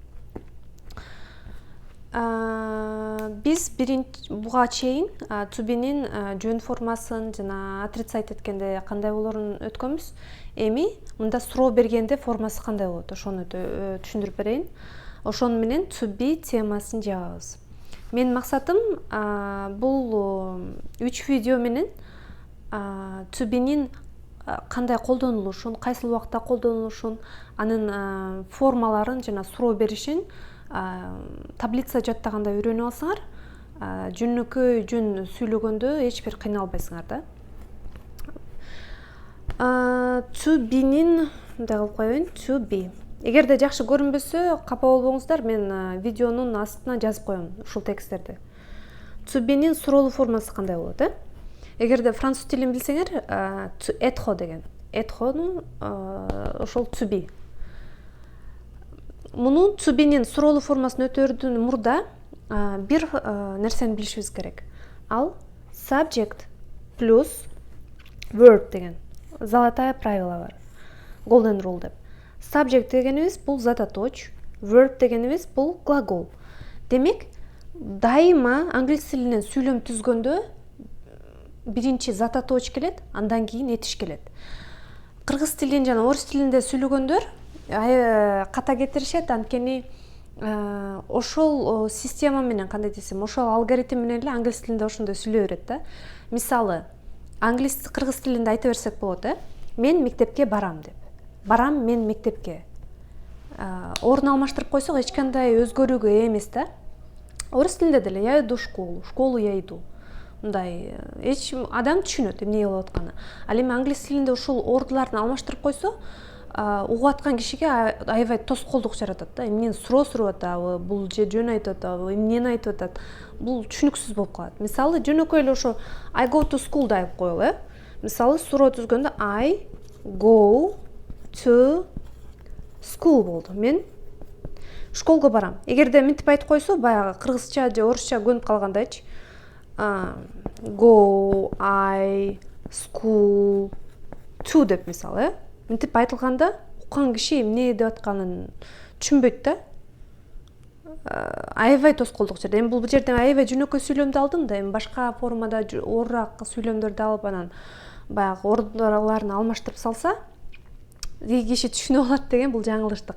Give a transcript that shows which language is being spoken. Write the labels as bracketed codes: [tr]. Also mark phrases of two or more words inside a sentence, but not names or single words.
[ky] Биз буга чейин [en] to be'нин [ky] жөн формасын жана отрицать эткенде кандай болоорун өткөнбүз. Эми мында суроо бергенде формасы кандай болот, ошону түшүндүрүп берейин. Ошону менен [en] to be [ky] темасын жабабыз. Менин максатым бул 3 видео менен [en] to be'нин [ky] кандай колдонулушун, кайсыл убакта колдонулушун, анын формаларын жана суроо беришин таблица жаттаганда үйрөнүп алсаңар, жөнөкөй жөн сүйлөгөндө эч бир кыйналбайсыңар да. [en] To be'нин [ky] мындай кылып коеюн, [en] to be. [ky] Эгерде жакшы көрүнбөсө, капа болбоңуздар, мен видеонун астына жазып коем ушул тексттерди. [en] To be'нин [ky] суроолуу формасы кандай болот, Эгерде француз тилин билсеңер, to être деген. Être ошол [en] to be. [ky] Мунун [en] to be'нин [ky] суроолуу формасын өтөрдөн мурда бир нерсени билишибиз керек. Ал subject плюс verb деген [ru] золотая правила [ky] бар. [en] Golden rule [ky] деп. Subject дегенибиз бул зататоч, verb дегенибиз бул глагол. Демек, дайыма англис тилинен сүйлөм түзгөндө биринчи зататоч келет, андан кийин этиш келет. Кыргыз тилин жана орус тилинде сүйлөгөндөр ката кетиришет, анткени ошол система менен, кандай десем, ошол алгоритм менен эле англис тилинде ошондой сүйлөй берет да. Мисалы, кыргыз тилинде айта берсек болот, мен мектепке барам деп. Барам мен мектепке. Орун алмаштырып койсок эч кандай өзгөрүүгө эмес да. Орус тилинде деле [ru] я иду в школу, я иду. [ky] Мындай эч адам түшүнөт эмне болуп атканын. Ал эми англис тилинде ушул ордуларды алмаштырып койсо, угуп аткан кишиге аябай тоскоолдук жаратат да. Эмнени суроо сурап атабы, бул же жөн айтып атабы, эмнени айтып атат, бул түшүнүксүз болуп калат. Мисалы, жөнөкөй эле ошо [en] I go to school [ky] да айып коелу, Мисалы, суроо түзгөндө [en] I go to school [ky] болду. Мен школго барам. Эгерде мынтип айтып койсо, баягы кыргызча же орусча көнүп калгандайчы. [en] Go, I, school, to [ky] деп мисалы, мынтип айтылганда уккан киши эмне деп атканын түшүнбөйт да. Аябай тоскоолдук жерде. Эми бул жерден аябай жөнөкөй сүйлөмдү алдым да, эми башка формада оорураак сүйлөмдөрдү алып, анан баягы ордуларын алмаштырып салса, киши түшүнүп алат деген бул жаңылыштык.